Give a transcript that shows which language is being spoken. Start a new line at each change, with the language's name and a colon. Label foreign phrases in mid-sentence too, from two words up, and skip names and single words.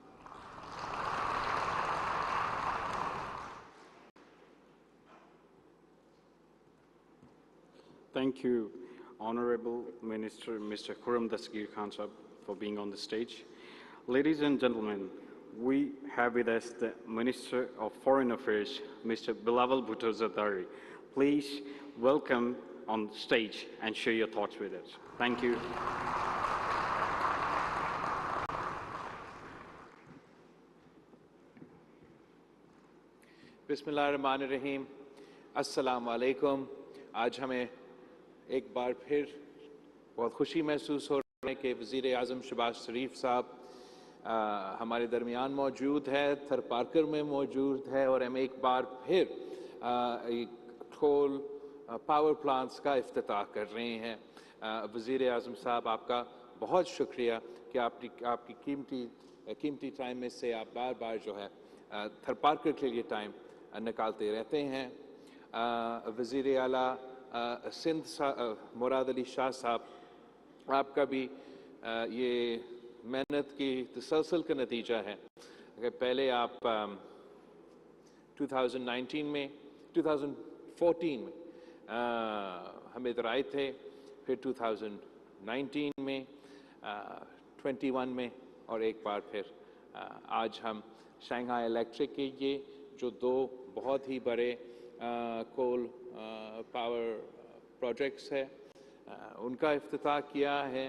English: Thank you, Honorable Minister Mr. Khurram Dasgir Khan Sahab, for being on the stage. Ladies and gentlemen, we have with us the Minister of Foreign Affairs, Mr. Bilawal Bhutto Zardari. Please welcome on stage and share your thoughts with us. Thank you.
Arabic: بسم الله الرحمن الرحيم، السلام عليكم.
Urdu: آج ہمیں ایک بار پھر بہت خوشی محسوس ہو رہی ہے کہ وزیر اعظم شہباز شریف صاحب ہمارے درمیان موجود ہے، تھر پارکر میں موجود ہے، اور ہم ایک بار پھر
English: coal power plants
Urdu: کا افتتاح کر رہے ہیں. وزیر اعظم صاحب، آپ کا بہت شکریہ کہ آپ کی قیمتی ٹائم میں سے آپ بار بار جو ہے تھر پارکر کے لیے ٹائم نکالتے رہتے ہیں. وزیر اعلیٰ سندھ مراد علی شاہ صاحب، آپ کا بھی یہ محنت کی تسلسل کا نتیجہ ہے کہ پہلے آپ 2014 میں ہم ادھر آئے تھے، پھر 2019 میں، 21 میں، اور ایک بار پھر آج ہم شنگھائی الیکٹرک کے یہ جو دو بہت ہی بڑے
English: coal power projects
Urdu: ہے ان کا افتتاح کیا ہے.